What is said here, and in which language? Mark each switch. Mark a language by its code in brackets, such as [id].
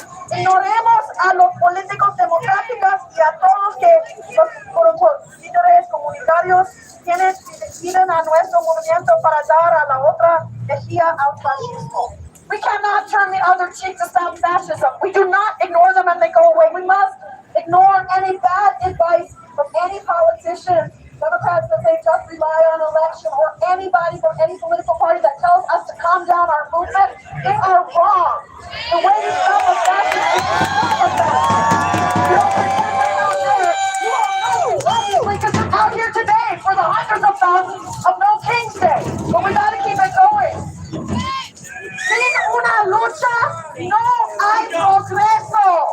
[es] Ignoremos a los políticos democráticos y a todos los líderes comunitarios quienes deciden a nuestro movimiento para dar a la otra mejilla al fascismo. [en] We cannot turn the other cheek to stop fascism. We do not ignore them and they go away. We must ignore any bad advice from any politician, Democrats that say just rely on election, or anybody from any political party that tells us to calm down our movement. They are wrong. The way to stop a fascist is to stop a fascist. You don't pretend out there. You all know, obviously, because you're out here today for the hundreds of thousands of No King's Day. But we gotta keep it going. [es] Sin una lucha, no hay progreso.